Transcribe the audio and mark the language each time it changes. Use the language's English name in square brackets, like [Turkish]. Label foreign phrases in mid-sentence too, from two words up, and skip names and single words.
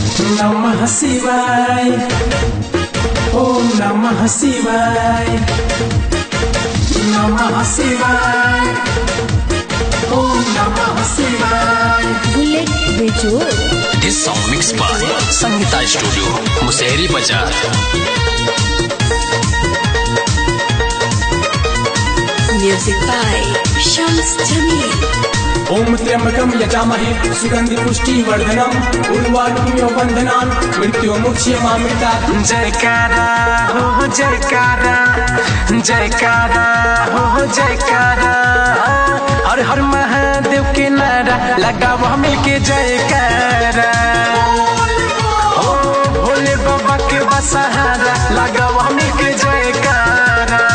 [Sanskrit] नमः शिवाय, ओम नमः शिवाय, नमः शिवाय, ओम नमः शिवाय। बुलेट बेजोड़। [English] This song mixed by Sangeeta Studio, Musehri Bazaar। Music by Shams Jamil। [Sanskrit] ओम त्र्यंबकं यजामहे सुगंधि पुष्टि वर्धनम उर्वारुकमिव बंधनान मृत्युमुक्षयमामृतात्। [Bhojpuri] जयकारा हो जयकारा, जयकारा हो जयकारा, हर हर महादेव के नारा लगाओ मिलके जयकारा। ओ भोले बाबा के बसहारा लगाओ मिलके जयकारा।